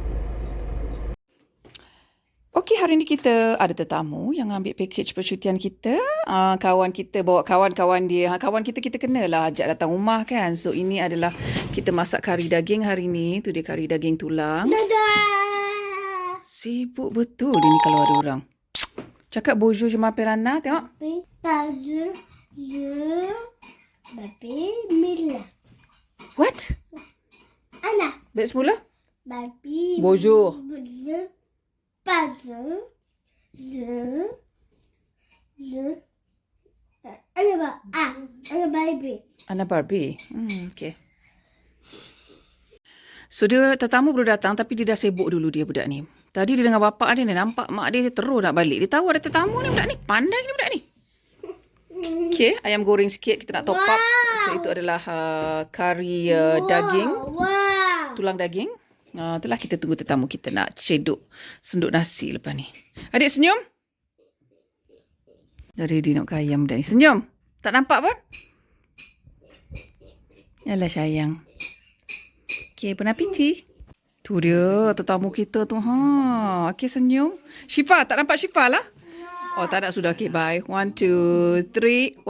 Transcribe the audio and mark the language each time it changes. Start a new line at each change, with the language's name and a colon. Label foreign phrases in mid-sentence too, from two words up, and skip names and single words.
Malay: Okey, hari ni kita ada tetamu yang ambil package percutian kita. Kawan kita bawa kawan-kawan dia. Kawan kita kenalah ajak datang rumah kan. So ini adalah kita masak kari daging hari ni. Tu dia kari daging tulang. Dadah. Sibuk betul dia ni kalau ada orang. Cakap
French: bonjour je m'appelle Anna,
Malay: tengok.
French: Bonjour, je m'appelle Mila.
English: What? Anna.
Malay: Baik semula. Babi.
French: Bonjour. Bonjour. Bonjour. Je.
Malay: Anna Barbie. Anna Barbie. Okay. So dia tetamu baru datang tapi dia dah sibuk dulu dia budak ni. Tadi dia dengan bapak dia nampak mak dia terus nak balik. Dia tahu ada tetamu ni budak ni. Pandai ni budak ni. Okay, ayam goreng sikit kita nak
English: top up.
Malay: So itu adalah kari daging. Wow. Tulang daging. Itulah kita tunggu tetamu kita nak cedok senduk nasi lepas ni. Adik senyum. Dari dia nak ayam budak ni. Senyum. Tak nampak pun? Yalah sayang. Okay,
French: bon appétit.
Malay: Tu dia tetamu kita tu. Okay, senyum. Syifa, tak nampak Syifa lah? Oh, tak nak sudah.
English: Okay, bye. 1, 2, 3.